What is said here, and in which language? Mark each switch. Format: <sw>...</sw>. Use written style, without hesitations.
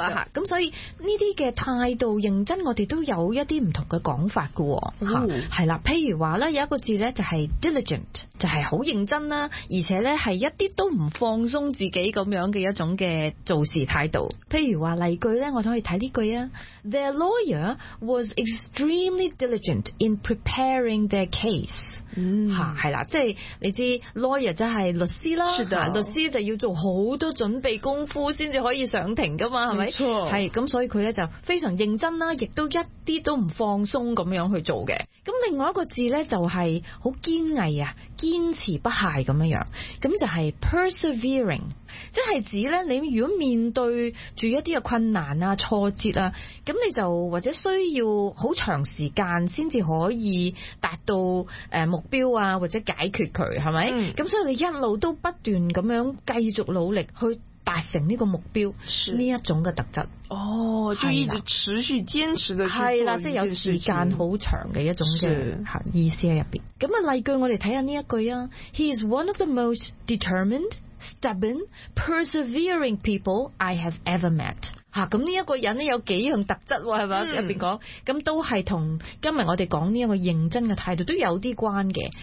<yue>咁所以呢啲嘅态度认真，我哋都有一啲唔同嘅讲法㗎喎、哦。係啦，譬如话呢有一个字呢就係 diligent， 就係好认真啦，而且呢係一啲都唔放松自己咁样嘅一种嘅做事态度。譬如话例句呢，我都可以睇呢句啊。</yue> <en>Their lawyer was extremely diligent in preparing their case.</en> <yue>嗯，係啦，即係你知 lawyer 就係律师啦，是的，律师就要做好多准备功夫先至可以上庭㗎嘛，係咪？错。係，咁所以佢呢就非常认真啦，亦都一啲都唔放松咁样去做嘅。咁另外一个字呢就係好坚毅呀，坚持不懈咁样。咁就係 persevering。即係指呢，你如果面对住一啲嘅困难啊、挫折啊，咁你就或者需要好长时间先至可以达到目标啊，或者解决佢，係咪？咁、嗯、所以你一路都不断咁样继续努力去达成呢个目标，是呢一种嘅特质。哦，就一直持续坚持的去做一件事情，即是有时间好长嘅一种嘅意思喺入边。咁啊，例句我哋睇下呢一句啊</yue> <en>，He is one of the most determined, stubborn, persevering people I have ever met。</en> <yue>咁呢一個人呢有幾樣特質喎，係咪入面講咁都係同今日我哋講呢一個認真嘅態度都有啲關嘅。</yue>